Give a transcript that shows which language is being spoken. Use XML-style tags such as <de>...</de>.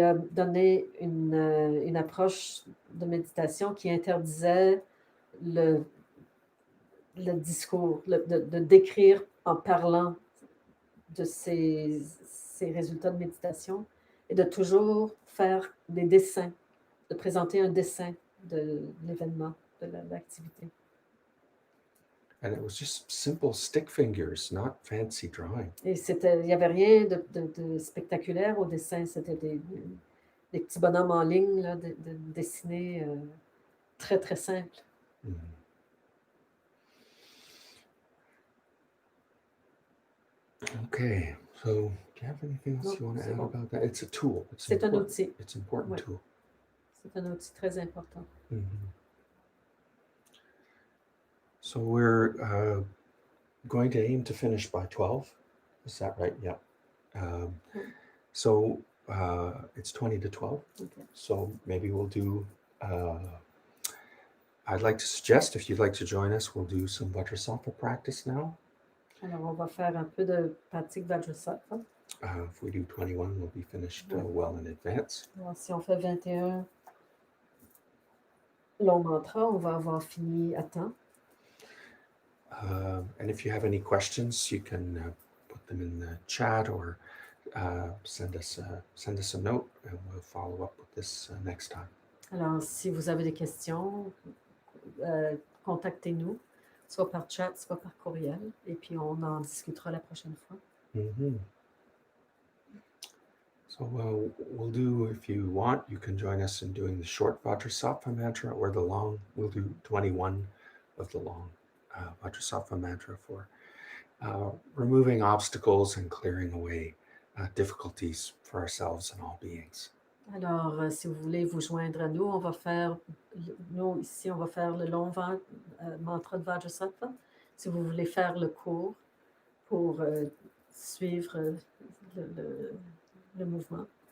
<fr>donné une approche de méditation qui interdisait le discours, de décrire en parlant de ses résultats de méditation et de toujours faire des dessins, de présenter un dessin de l'événement, de l'activité.</fr> <en>And it was just simple stick figures, not fancy drawing.</en> <fr>Et il n'y avait rien de spectaculaire au dessin, c'était des petits bonhommes en ligne, là, dessinés très, très simples.</fr> <en>Okay, so do you have anything else you want to add about that? It's a tool.</en> <fr>C'est un outil.</fr> <en>It's an important tool.</en> <fr>C'est un outil très important.</fr> <en>So we're going to aim to finish by 12. Is that right? Yeah. So it's 20 to 12. Okay. So maybe we'll do, I'd like to suggest, if you'd like to join us, we'll do some Vajrasattva practice now.</en> <fr>Alors, on va faire un peu de pratique Vajrasattva.</fr> <en>If we do 21, we'll be finished well in advance.</en> <fr>Alors, si on fait 21 longs mantras, on va avoir fini à temps.</fr> <en>And if you have any questions, you can put them in the chat or send us a note, and we'll follow up with this next time.</en> <fr>Alors, si vous avez des questions, contactez-nous, soit par chat, soit par courriel, et puis on en discutera la prochaine fois.</fr> <en>So we'll do, if you want, you can join us in doing the short Vajrasattva mantra or the long. We'll do 21 of the long Vajrasattva mantra for removing obstacles and clearing away difficulties for ourselves and all beings.</en> <fr>Alors, si vous voulez vous joindre à nous, on va faire, nous ici, on va faire le long mantra de Vajrasattva. Si vous voulez faire le cours pour suivre le mouvement.</fr>